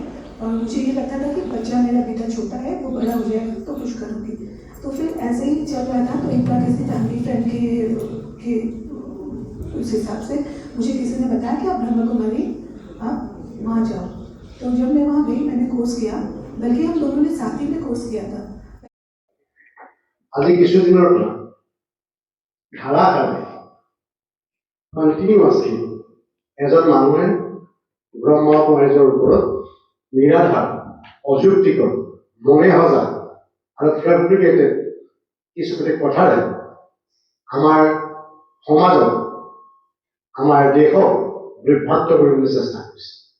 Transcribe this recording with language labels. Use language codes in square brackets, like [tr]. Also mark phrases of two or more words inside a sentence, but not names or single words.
[hi] और मुझे ये लगता था कि बच्चा, मेरा बेटा छोटा है, वो बड़ा हो जाएगा तो कुछ करूँगी। तो फिर ऐसे ही चल रहा था। तो एक बार किसी [en] family friend [hi] के उस हिसाब से मुझे किसी ने बताया कि आप ब्रह्मकुमारी आप वहाँ जाओ। तो जब मैं वहाँ गई, मैंने कोर्स किया, बल्कि हम दोनों ने साथ ही में कोर्स किया था। [as] আজি কিছুদিনৰ পৰা ধাৰাসাৰে কণ্টিনিউৱাছলি এজন মানুহে ব্ৰহ্মকুমাৰীজৰ ওপৰত নিৰাধাৰ, অযুক্তিকৰ, মনে সজা আৰু ফেব্ৰিকেটেড কিছুমান কথাৰে আমাৰ সমাজক, আমাৰ দেশক বিভ্ৰান্ত কৰিবলৈ চেষ্টা কৰিছে।